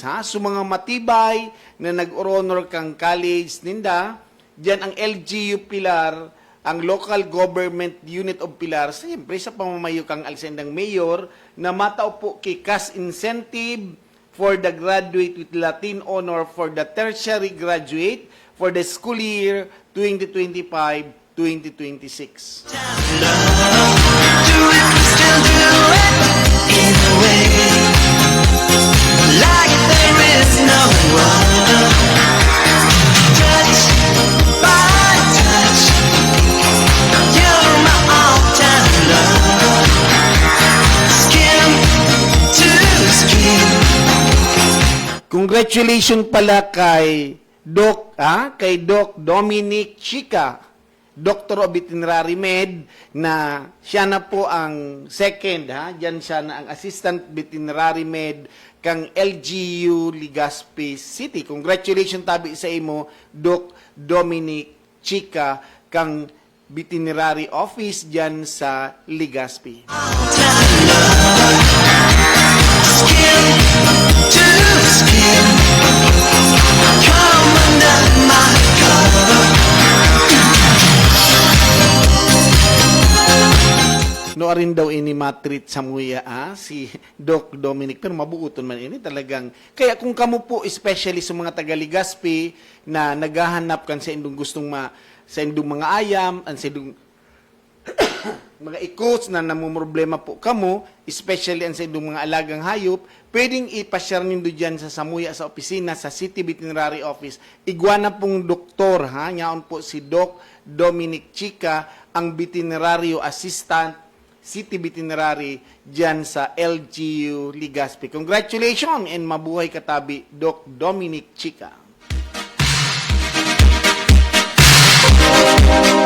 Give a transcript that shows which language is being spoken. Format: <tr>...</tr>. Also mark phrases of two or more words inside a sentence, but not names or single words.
<bik>So mga matibay na nag-honor kang college ninda, diyan ang LGU Pilar, ang Local Government Unit of Pilar, siyempre sa pamamayo kang alsendang mayor, na matao po</bik> <en>cash incentive for the graduate with Latin honor for the tertiary graduate for the school year</en> <bik>2025-2026.</bik> <en>Do it, we still do it, in a way, like there is no other. Touch by touch, you're my all-time lover. Skin to skin.</en> <bik>Congratulations pala kay Doc Dominic Chica, Doctor of Veterinary Med, na siya na po ang second, diyan siya na ang Assistant Veterinary Med kang LGU Legazpi City. Congratulations tabi sa imo, Doc Dominic Chica, kang Veterinary Office diyan sa Legazpi.</bik> <en>Skin to skin, come under my cover.</en> <bik>No rin daw ini matreat sa muya si Doc Dominic, pero mabuuton man ini talagang. Kaya kung kamo po especially sa mga taga Legazpi na naghahanap kan sa indong gustong sa indong mga ayam, sa indong mga ikots na namumroblema po kamo, especially ang sa indong mga alagang hayop, pwedeng ipasyar nindo dyan sa Samuya sa opisina sa City Veterinary Office. Iguana pong doktor, Nyaon po si Doc Dominic Chica, ang veterinaryo assistant, City Veterinary dyan sa LGU Legazpi.</bik> <en>Congratulations and</en> <bik>mabuhay katabi, Doc Dominic Chica.</bik>